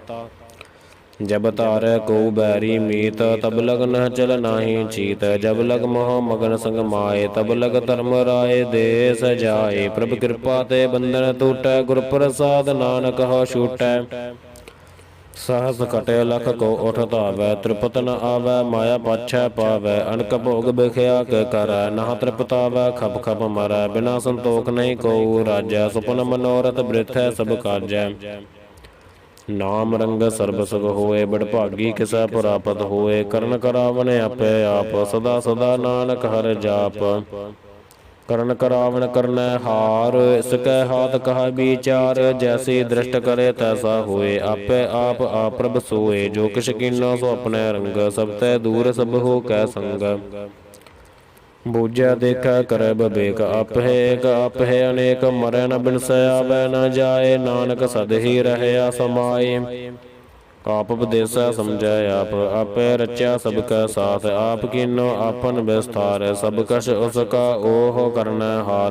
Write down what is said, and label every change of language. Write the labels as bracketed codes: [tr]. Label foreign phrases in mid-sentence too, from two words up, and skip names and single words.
[pa] ਜਬ ਧਾਰੈ ਕੋ ਬੈਰੀ ਮੀਤ, ਤਬ ਲਗ ਨਹ ਚਲ ਨਾਹੀ ਚੀਤ। ਜਬ ਲਗ ਮੋਹ ਮਗਨ ਸੰਗ ਮਾਏ, ਤਬ ਲਗ ਧਰਮ ਰਾਏ ਦੇ ਸਜਾਏ। ਪ੍ਰਭ ਕਿਰਪਾ ਤੇ ਬੰਧਨ ਟੂਟੈ, ਗੁਰ ਪ੍ਰਸਾਦ ਨਾਨਕ ਹੋ ਛੂਟੈ। ਸਹਸ ਕਟੇ ਲਖ ਕੋ ਉਠ ਧਾਵੈ, ਤ੍ਰਿਪਤ ਨ ਆਵੈ ਮਾਇਆ ਪਾਛੈ ਪਾਵੈ। ਅਨਕ ਭੋਗ ਬਿਖਿਆ ਕੇ ਕਰੈ, ਨਹ ਤ੍ਰਿਪਤਾਵੈ ਖਪ ਖਪ ਮਰੈ। ਬਿਨਾ ਸੰਤੋਖ ਨਹੀਂ ਕੋ ਰਾਜੈ, ਸੁਪਨ ਮਨੋਰਥ ਬ੍ਰਿਥੈ ਸਭ ਕਾਜੈ। ਨਾਮ ਰੰਗ ਸਰਬ ਸੁਖ ਹੋਏ, ਬਡਭਾਗੀ ਕਿਸੈ ਪ੍ਰਾਪਤ ਹੋਏ। ਕਰਨ ਕਰਾਵਨ ਆਪੇ ਆਪ, ਸਦਾ ਸਦਾ ਨਾਨਕ ਹਰ ਜਾਪ। ਕਰਨ ਕਰਾਵਨ ਕਰਨੈ ਹਾਰ, ਇਸਕੈ ਹਾਥ ਕਹਾ ਵਿਚਾਰ। ਜੈਸੀ ਦ੍ਰਿਸ਼ਟ ਕਰੇ ਤੈਸਾ ਹੋਏ, ਆਪੇ ਆਪ ਪ੍ਰਭ ਸੋਏ। ਜੋ ਕਿਛ ਕੀਨੋ ਸੋ ਅਪਨੇ ਰੰਗ, ਸਭ ਤੈ ਦੂਰ ਸਭ ਹੋ ਕੈ ਸੰਗ। ਬੂਝੈ ਦੇਖੈ ਕਰੈ ਬਵੇਕ, ਆਪਹਿ ਏਕ ਆਪਹਿ ਅਨੇਕ। ਮਰੈ ਨ ਬਿਨਸੈ ਆਵੈ ਨ ਜਾਏ, ਨਾਨਕ ਸਦ ਹੀ ਰਹਿਆ ਸਮਾਏ। ਆਪ ਉਪਦੇਸੈ ਸਮਝੈ ਆਪ, ਆਪੇ ਰਚਿਆ ਸਭ ਕੈ ਸਾਥ। ਆਪ ਕੀਨੋ ਆਪਨ ਵਿਸਥਾਰ, ਸਭ ਕਛ ਉਸ ਕਾ ਓਹ ਕਰਨੈ ਹਾਰ।